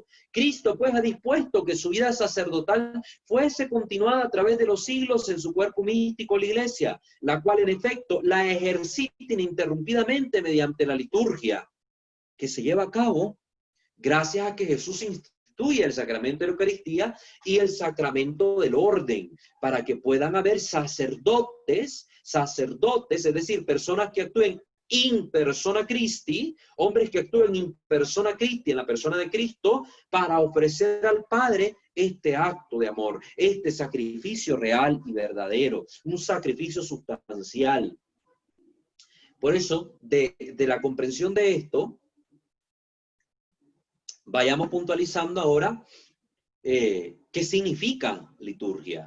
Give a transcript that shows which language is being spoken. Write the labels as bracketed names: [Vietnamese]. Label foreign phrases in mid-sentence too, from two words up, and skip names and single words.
[Spanish] Cristo pues ha dispuesto que su vida sacerdotal fuese continuada a través de los siglos en su cuerpo místico, la Iglesia, la cual en efecto la ejercita ininterrumpidamente mediante la liturgia, que se lleva a cabo gracias a que Jesús instituye el sacramento de la Eucaristía y el sacramento del orden, para que puedan haber sacerdotes, es decir, personas que actúen [Latin] in persona Christi, [Spanish] hombres que actúen [Latin] in persona Christi, [Spanish] en la persona de Cristo, para ofrecer al Padre este acto de amor, este sacrificio real y verdadero, un sacrificio sustancial. Por eso, de la comprensión de esto, vayamos puntualizando ahora qué significa liturgia.